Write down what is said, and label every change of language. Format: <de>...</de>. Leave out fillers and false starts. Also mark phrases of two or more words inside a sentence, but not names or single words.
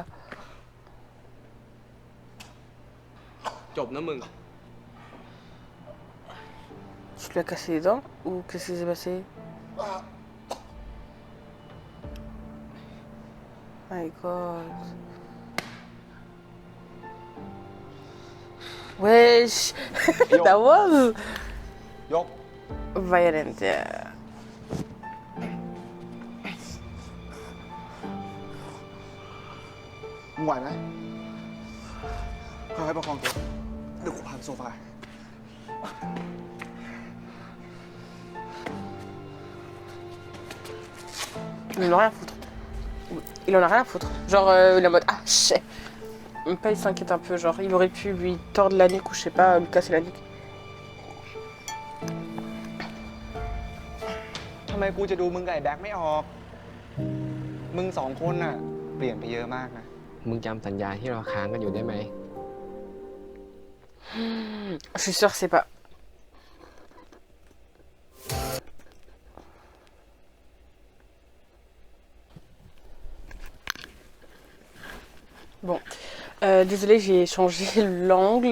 <th>จบนะมึง</th> <fr>Tu lui as cassé les dents ou qu'est-ce qui s'est passé?</fr> <en>My God.</en> <fr>Wesh.</fr> <en>That was</en> <th>ยก</th> <en>violent. Yeah.</en> <th>มึงไหวไหมค่อยๆประคองตัวเดี๋ยวกูพาไปโซฟา</th> <fr>Il en a rien à foutre. Il en a rien à foutre. Genre, il est en mode ah, chais. Même pas, il s'inquiète un peu. Genre, il aurait pu lui tordre la nuque ou je sais pas, lui casser la nuque.</fr> <th>ทำไมกูจะดูมึงกับไอ้แบ็คไม่ออก มึง2 คนน่ะ เปลี่ยนไปเยอะมากนะ มึงจำสัญญาที่เราค้างกันอยู่ได้ไหม</th> <fr>Je suis sûre que c'est pas. Bon, désolée, j'ai changé l'angle.</fr>